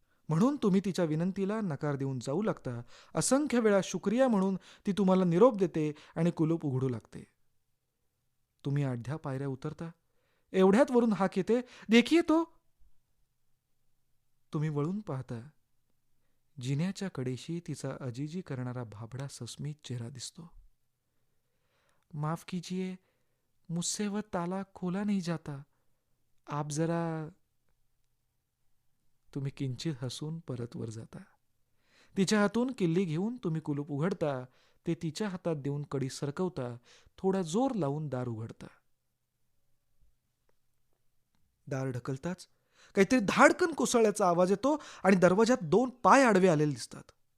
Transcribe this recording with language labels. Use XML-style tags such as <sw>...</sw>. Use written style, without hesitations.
<mr>म्हणून तुम्ही तिच्या विनंतीला नकार देऊन जाऊ लागता. असंख्य वेळा शुक्रिया म्हणून ती तुम्हाला निरोप देते आणि कुलूप उघडू लागते. तुम्ही 8 पायऱ्या उतरता. एवढ्यात वरून हाक येते,</mr> <hi>देखिये तो.</hi> <mr>तुम्ही वळून पाहता. जिन्याच्या कडेशी तिचा अजिजी करणारा भाबडा सस्मित चेहरा दिसतो.</mr> <hi>माफ कीजिए, मुझसे वह ताला खोला नहीं जाता. आप जरा.</hi> <mr>तुम्ही किंचित हसून परत वर जाता. तिच्या हातून किल्ली घेऊन तुम्ही कुलूप उघडता. ते तिच्या हातात देऊन कडी सरकवता. थोडा जोर लावून दार उघडता. दार ढकलताच काहीतरी धाडकन कोसळल्याचा आवाज येतो आणि दरवाजात 2 पाय आडवे आलेले दिसतात.</mr>